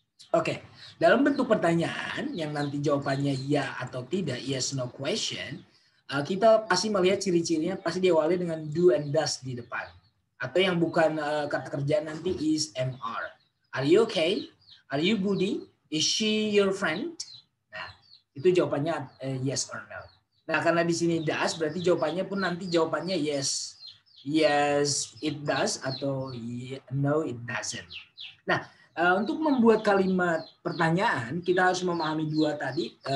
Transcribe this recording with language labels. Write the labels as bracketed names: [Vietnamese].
[Indonesian] Oke, dalam bentuk pertanyaan yang nanti jawabannya ya atau tidak, [English] yes no question, [Indonesian] kita pasti melihat ciri-cirinya pasti diawali dengan do and does di depan. Atau yang bukan kata kerja nanti is MR. [English] Are you okay? Are you goody? Is she your friend? [Indonesian] Nah, itu jawabannya [English] yes or no. [Indonesian] Nah, karena di sini does, berarti jawabannya pun nanti jawabannya yes. [English] Yes, it does atau no, it doesn't. [Indonesian] Nah, untuk membuat kalimat pertanyaan, kita harus memahami dua tadi.